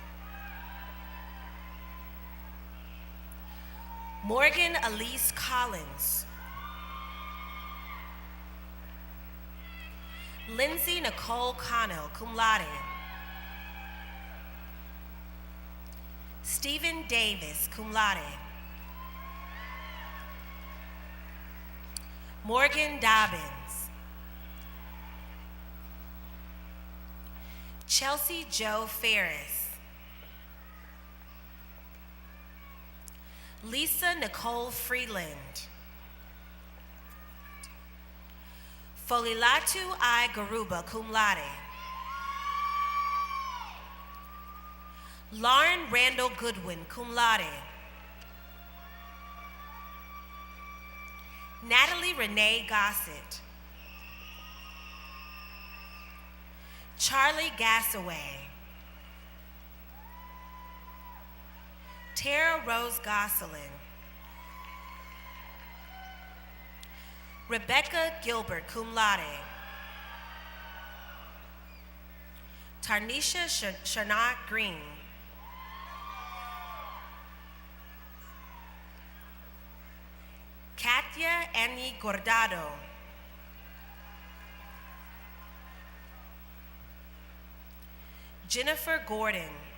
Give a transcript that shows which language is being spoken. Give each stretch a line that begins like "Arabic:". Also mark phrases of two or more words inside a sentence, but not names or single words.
English: Morgan Elise Collins. Lindsay Nicole Connell,
Latin: cum laude.
English: Stephen Davis,
Latin: cum laude.
English: Morgan Dobbins. Chelsea Joe Ferris. Lisa Nicole Freeland. Folilatu I. Garuba,
Latin: cum laude.
English: Lauren Randall Goodwin,
Latin: cum laude.
English: Natalie Renee Gossett. Charlie Gassaway. Tara Rose Gosselin. Rebecca Gilbert,
Latin: cum laude.
English: Tarnisha Sharnat Green. Katia Annie Gordado. Jennifer Gordon.